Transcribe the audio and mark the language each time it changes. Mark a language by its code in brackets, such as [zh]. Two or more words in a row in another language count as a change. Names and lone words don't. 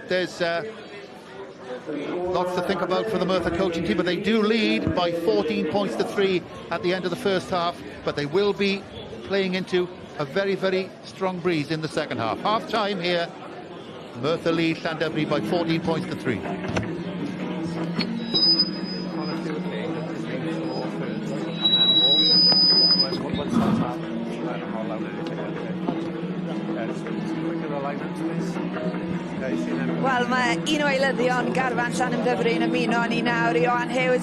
[en] There's lots to think about for the Merthyr coaching team, but they do lead by 14 points to 3 at the end of the first half, but they will be playing into a very strong breeze in the second half. Half time here, Merthyr lead Llandovery by 14 points to 3. [cy] Wel, mae un o eilyddion garfan Llandovery yn ymuno ni nawr i Ioan Hughes.